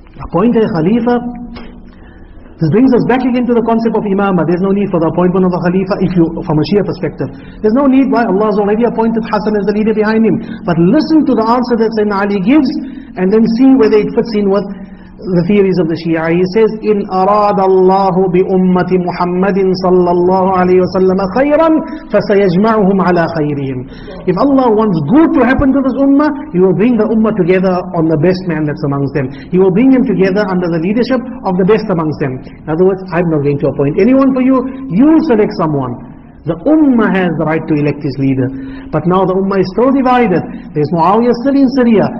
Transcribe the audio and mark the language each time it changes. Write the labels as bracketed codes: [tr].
[en] Appoint a Khalifa. This brings us back again to the concept of Imamah. There's no need for the appointment of a Khalifa from a Shia perspective. There's no need. Why? Allah has already appointed Hassan as the leader behind him. But listen to the answer that Sayyidina Ali gives, and then see whether it fits in with the theories of the Shia. He says, [ar] إِنْ أَرَادَ اللَّهُ بِأُمَّةِ مُحَمَّدٍ صَلَّى اللَّهُ عَلَيْهِ وَسَلَّمَ خَيْرًا فَسَيَجْمَعُهُمْ عَلَى خَيْرِهِمْ. [en] If Allah wants good to happen to this ummah, He will bring the ummah together on the best man that's amongst them. He will bring them together under the leadership of the best amongst them. In other words, I'm not going to appoint anyone for you. You select someone. The ummah has the right to elect his leader. But now the ummah is still divided. There's Muawiyah still in Syria.